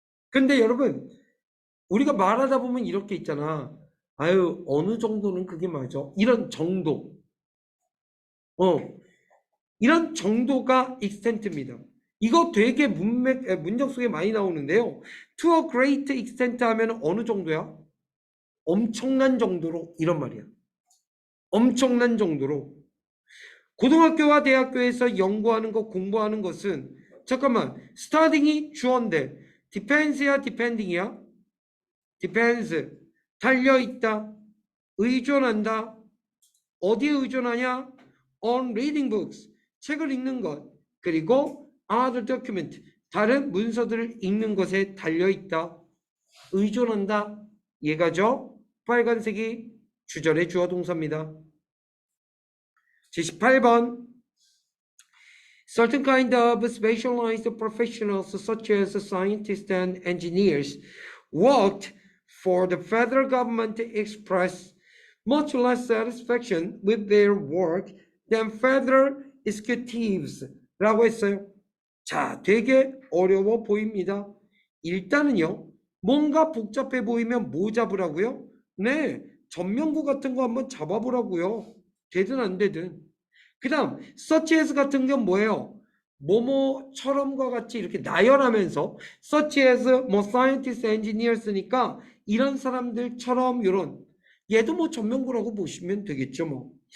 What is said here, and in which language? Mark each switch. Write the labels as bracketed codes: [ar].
[ko] 근데 여러분, 우리가 말하다 보면 이렇게 있잖아. 아유, 어느 정도는 그게 맞아. 이런 정도. 어, 이런 정도가 extent입니다. 이거 되게 문장 속에 많이 나오는데요. To a great extent 하면 어느 정도야? 엄청난 정도로 이런 말이야. 엄청난 정도로. 고등학교와 대학교에서 연구하는 것, 공부하는 것은 잠깐만, studying이 주어인데 depends야, depending이야? depends. 달려있다. 의존한다. 어디에 의존하냐? [en] On reading books. [ko] 책을 읽는 것. 그리고 [en] other document. [ko] 다른 문서들을 읽는 것에 달려있다. 의존한다. 얘가죠? 빨간색이 주절의 주어 동사입니다. 78번. [en] Certain kind of specialized professionals such as scientists and engineers worked for the federal government express much less satisfaction with their work than federal executives [ko] 라고 했어요. 자, 되게 어려워 보입니다. 일단은요, 뭔가 복잡해 보이면 뭐 잡으라고요? 네, 전명구 같은 거 한번 잡아보라고요. 되든 안 되든. 그 다음 such as 같은 건 뭐예요? 뭐뭐처럼과 같이 이렇게 나열하면서 such as 뭐 scientist, engineers니까 이런 사람들처럼 이런 얘도 뭐 전명구라고 보시면 되겠죠 뭐.